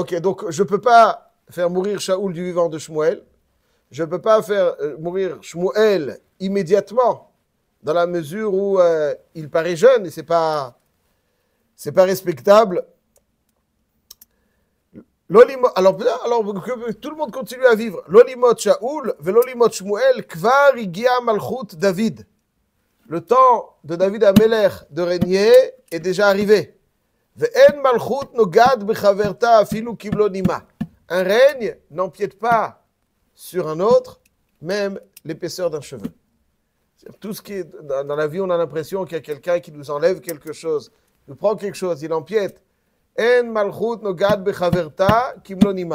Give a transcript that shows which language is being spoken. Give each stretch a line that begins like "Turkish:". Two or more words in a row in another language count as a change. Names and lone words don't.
French: Ok, donc je ne peux pas faire mourir Shaoul du vivant de Shmuel. Je ne peux pas faire mourir Shmuel immédiatement, dans la mesure où il paraît jeune et c'est pas respectable. Alors que tout le monde continue à vivre.
Hebrew: לא ימות שאול, ולא ימות שמואל, כבר הגיע מלכות דוד.
French: Le temps de David Amelech de régner est déjà arrivé.
Hebrew: ואין מלכות נוגעת בחברתה אפילו כמלא נימא.
French: Un règne n'empiète pas sur un autre, même l'épaisseur d'un cheveu. Tout ce qui est dans la vie, on a l'impression qu'il y a quelqu'un qui nous enlève quelque chose, nous prend quelque chose, il empiète.
Hebrew: אין מלכות נוגעת בחברתה כמלא נימא.